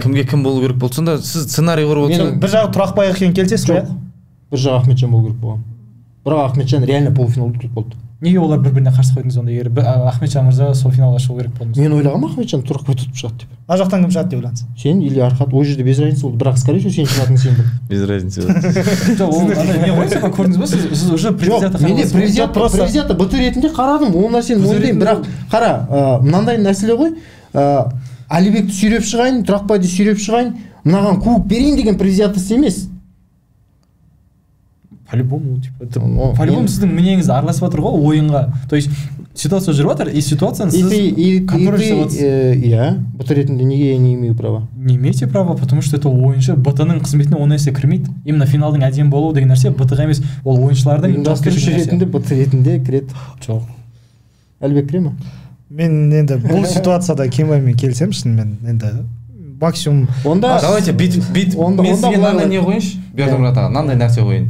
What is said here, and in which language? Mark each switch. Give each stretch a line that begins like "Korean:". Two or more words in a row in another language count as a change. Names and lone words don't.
Kazakh: Иә, кімге кім болу керек болды, сонда сіз сценарий құрып отырсыз. Бір жағы Тұрақбай екенін келісесіз ғой? Бір жағы Ахметжан болу керек болған. Бірақ Ахметжан реально полуфиналда ұтылып болды. Неге олар бір-біріне қарсы қойдыңыз онда, егер Ахметжан мырза сол финалға шығу керек болдыңыз? Мен ойлағанмын Ахметжан Тұрақбай ұтып шығады деп. Ана жақтан кім шығады деп ойлансыз? Сен или Архат, ол жерде
Russian: без разницы
Kazakh: болды, бірақ
Russian: скорее всего
Kazakh: сен шығатың сен бұл.
Russian: Без разницы.
Kazakh: Жоқ, ол не ғой, сен көрдіңіз ба, сіз уже предвзято қарадыңыз. Менде предвзято БТ ретінде қарадым, ол нәрсені мойындаймын, бірақ қара, мынандай мәселе ғой, Алибекті сүйреп шығайын, Тұрақбайды сүйреп шығайын, мынаған кубок берейін деген предвзятость емес.
Russian: По-любому, по-любому
Kazakh: сіздің мнениеңіз араласып жатыр ғой ойынға.
Russian: То есть ситуация
Kazakh: жүріп жатыр, и ситуацияны сіз контроль жасап жатырсыз. Иә, БТ ретінде неге
Russian: я не имею права? Не имеете права, потому что это
Kazakh: ойыншы, БТ-ның қызметіне ол нәрсе кірмейді. Именно финалдың әдемі болуы деген нәрсе БТ-ға емес, ол ойыншылардың ұйымдастырушы ретінде БТ ретінде кіреді. Жоқ. Әлбек кіре ма? Мен енді бұл ситуацияда Кембаймен келісемін шынымен, енді максимум. Онда давайте бит мен сізге мынандай не қойыншы, Бердімұрат аға, мынандай нәрсе қойын.